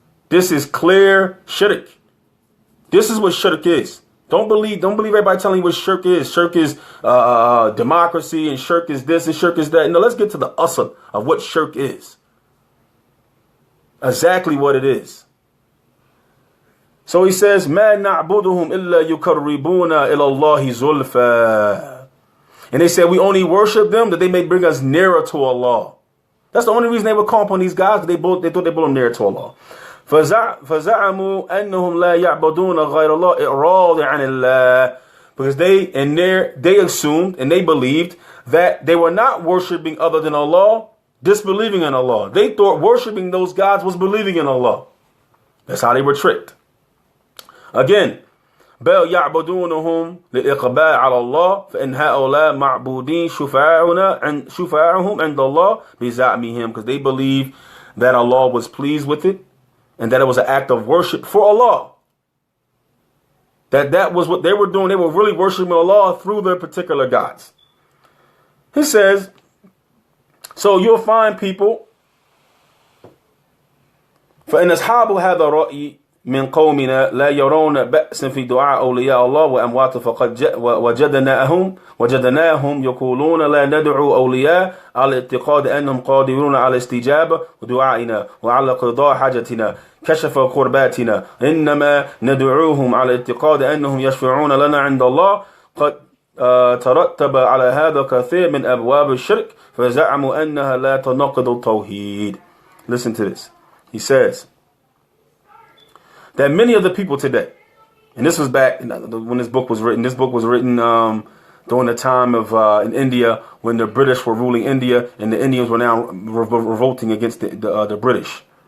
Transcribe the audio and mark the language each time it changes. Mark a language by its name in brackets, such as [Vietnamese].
[English] This is clear shirk. This is what shirk is. Don't believe everybody telling you what shirk is. Shirk is democracy, and shirk is this, and shirk is that. No, let's get to the asl of what shirk is. Exactly what it is. So he says, [Arabic] مَا نَعْبُدُهُمْ إِلَّا يُكَرِّبُونَ إِلَى اللَّهِ زُلْفَى. [English] And they said, we only worship them that they may bring us nearer to Allah. That's the only reason they would call upon these guys, because they thought they brought them nearer to Allah. [Arabic] فَزَعَمُوا أَنَّهُمْ لَا يَعْبُدُونَ غَيْرَ اللَّهِ إِعْرَاضِ عَنِ اللَّهِ. [English] Because they assumed and they believed that they were not worshiping other than Allah, disbelieving in Allah. They thought worshiping those gods was believing in Allah. That's how they were tricked. [Arabic] Again, بَلْ يَعْبُدُونَهُمْ لِلْإِقْبَالِ عَلَى اللَّهِ فَإِنْ هَؤُلَاءِ مَعْبُودِينَ شُفَاعُهُمْ عِنْدَ اللَّهِ بِزَعْمِهِمْ. [English] Because they believed that Allah was pleased with it and that it was an act of worship for Allah. That was what they were doing. They were really worshiping Allah through their particular gods. He says, so you'll find people, [Arabic] فَإِنْ أَصْحَابُ هَذَا الرَّأْيِ من قومنا لا يرون بأسا في دعاء أولياء الله وأموات فقد وجدناهم يقولون لا ندعو أولياء على اعتقاد أنهم قادرون على استجابة دعائنا وعلى قضاء حاجتنا كشف قرباتنا إنما ندعوهم على اعتقاد أنهم يشفعون لنا عند الله ترتب على هذا كثير من أبواب الشرك فزعموا أنها لا تنقض التوحيد. [English] Listen to this. He says that many of the people today, and this was back when this book was written. This book was written during the time of in India when the British were ruling India, and the Indians were now revolting against the British.